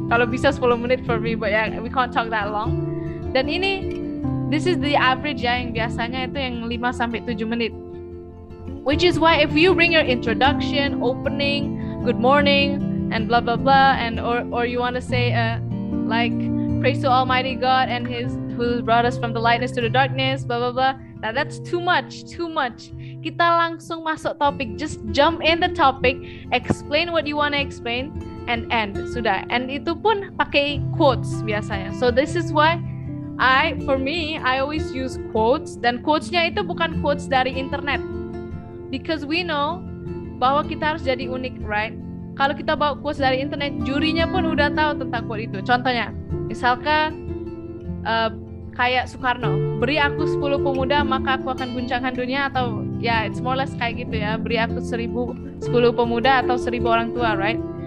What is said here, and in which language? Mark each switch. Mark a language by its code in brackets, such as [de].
[id] Kalau bisa 10 menit [en] for me, but yeah, we can't talk that long. [id] Dan ini [en] this is the average [id] ya, yang biasanya itu yang 5 sampai 7 menit. [en] Which is why if you bring your introduction, opening, good morning, and blah blah blah, and or you want to say like praise to Almighty God and who brought us from the lightness to the darkness, blah blah blah. Now that's too much. [id] Kita langsung masuk topik. [en] Just jump in the topic, explain what you want to explain, and end. Sudah. And [id] itu pun pakai quotes biasanya. [en] So this is why I always use quotes. [id] Dan quotes-nya itu bukan quotes dari internet. [en] Because we know [id] bahwa kita harus jadi unik, right? Kalau kita bawa quotes dari internet, jurinya pun udah tahu tentang quote itu. Contohnya, misalkan kayak Soekarno, beri aku 10 pemuda maka aku akan guncangkan dunia, atau ya [en] it's more or less [id] kayak gitu ya, beri aku 10 pemuda atau 1000 orang tua, right?